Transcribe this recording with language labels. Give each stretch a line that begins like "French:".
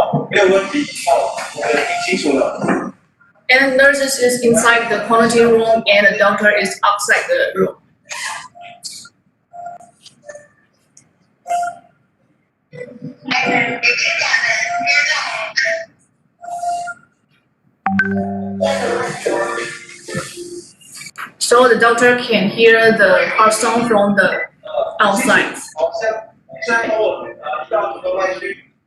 Chinese: 没有问题哦，我们听清楚了。
English: And nurses is inside the quarantine room and the doctor is outside the room. So the doctor can hear the heart sound from the outside.
Chinese: 好，现在帮我到你的外区。